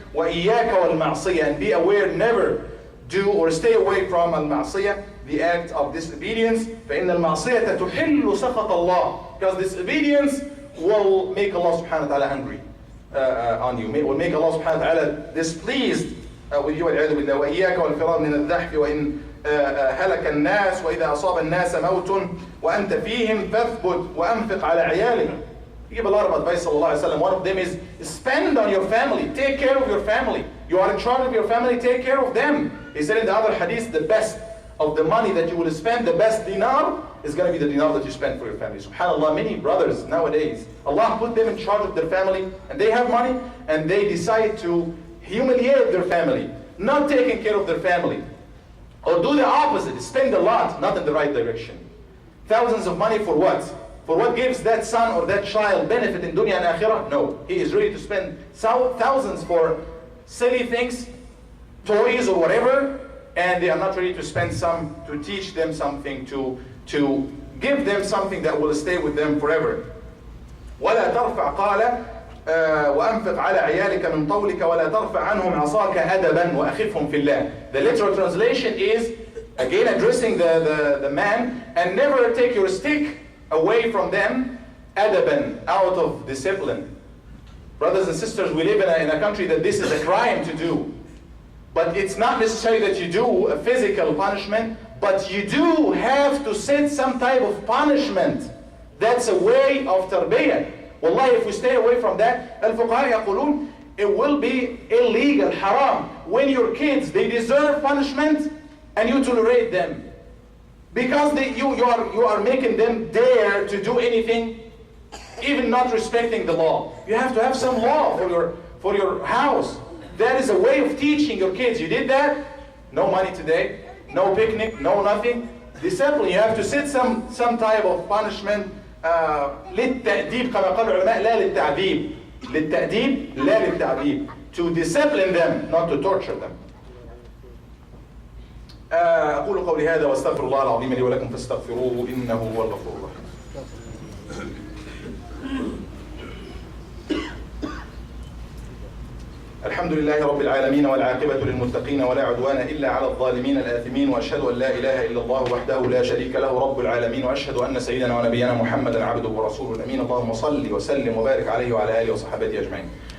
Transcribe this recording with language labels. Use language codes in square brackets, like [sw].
[ar] وإياك والمعصية, [en] and be aware, never do or stay away from al-ma'siyah, the act of disobedience. [ar] فإن المعصية تحل سخط الله, [en] because disobedience will make Allah subhanahu wa ta'ala angry on you, will make Allah subhanahu wa ta'ala displeased with you. [ar] والعياذ بالله. وإياك والفرار من الزحف وإن هلك الناس وإذا أصاب الناس موت وأنت فيهم فاثبت وأنفق على عيالك. [en] You give a lot of advice, sallallahu alaihi wasallam. One of them is spend on your family, take care of your family. You are in charge of your family, take care of them. He said in the other hadith, the best of the money that you will spend, the best dinar, is going to be the dinar that you spend for your family. SubhanAllah, many brothers nowadays, Allah put them in charge of their family, and they have money, and they decide to humiliate their family, not taking care of their family. Or do the opposite, spend a lot, not in the right direction. Thousands of money for what? For what gives that son or that child benefit in dunya and akhirah? No. He is ready to spend thousands for silly things, toys or whatever, and they are not ready to spend some to teach them something, to give them something that will stay with them forever. [ar] ولا ترفع قال وأنفق على عيالك من طولك ولا ترفع عنهم عصاك أدبا وأخفهم في الله. [en] The literal translation is, again addressing the man, and never take your stick away from them, adaban, out of discipline. Brothers and sisters, we live in a country that this is a crime to do. But it's not necessary that you do a physical punishment, but you do have to set some type of punishment. That's a way of tarbiyah. Wallahi, if we stay away from that, [ar] al-fuqaha yaqulun, [en] it will be illegal, haram. When your kids, they deserve punishment, and you tolerate them. Because you are making them dare to do anything, even not respecting the law. You have to have some law for your house. That is a way of teaching your kids. You did that? No money today, no picnic, no nothing. Discipline, you have to set some type of punishment. [ar] للتأديب كما قال العلماء لا للتعذيب. للتأديب لا للتعذيب. [en] To discipline them, not to torture them. [ar] أقول قولي هذا واستغفر الله العظيم لي ولكم فاستغفروه إنه هو الغفور الرحيم. الحمد لله رب العالمين والعاقبة للمتقين ولا عدوان إلا على الظالمين الآثمين وأشهد أن لا إله إلا الله وحده لا شريك له رب العالمين وأشهد أن سيدنا ونبينا محمدا عبده ورسوله الأمين اللهم صل وسلم وبارك عليه وعلى آله وصحبه أجمعين.